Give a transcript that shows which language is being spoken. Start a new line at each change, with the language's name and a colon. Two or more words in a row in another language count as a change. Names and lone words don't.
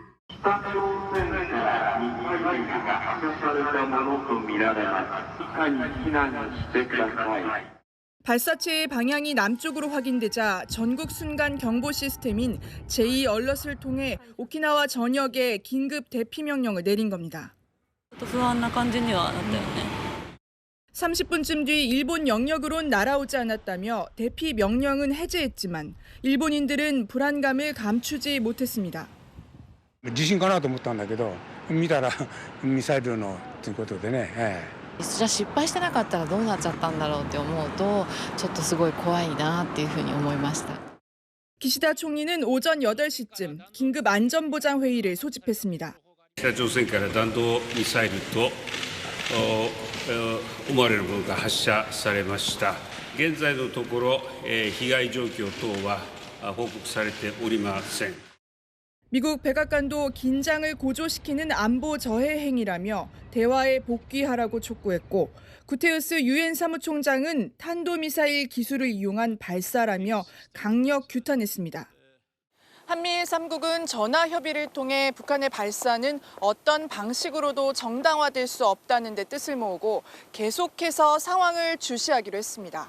Korean: 발사체의 방향이 남쪽으로 확인되자 전국 순간 경보 시스템인 제2얼럿을 통해 오키나와 전역에 긴급 대피 명령을 내린 겁니다. 30분쯤 뒤 일본 영역으론 날아오지 않았다며 대피 명령은 해제했지만 일본인들은 불안감을 감추지 못했습니다.
Japanese: 地震かなと思ったんだけど、見たらミサイルのということでね。じゃあ失敗してなかったらどうなっちゃったんだろうって思うと、ちょっとすごい怖いなっていうふうに思いました。
Korean: 기시다 총리는 오전 8시쯤 긴급 안전보장 회의를 소집했습니다.
Japanese: 北朝鮮から弾道ミサイルと思われるものが発射されました。現在のところ被害状況等は報告されておりません。
Korean: 미국 백악관도 긴장을 고조시키는 안보 저해 행위라며 대화에 복귀하라고 촉구했고 구테우스 유엔 사무총장은 탄도미사일 기술을 이용한 발사라며 강력 규탄했습니다. 한미일 3국은 전화 협의를 통해 북한의 발사는 어떤 방식으로도 정당화될 수 없다는 데 뜻을 모으고 계속해서 상황을 주시하기로 했습니다.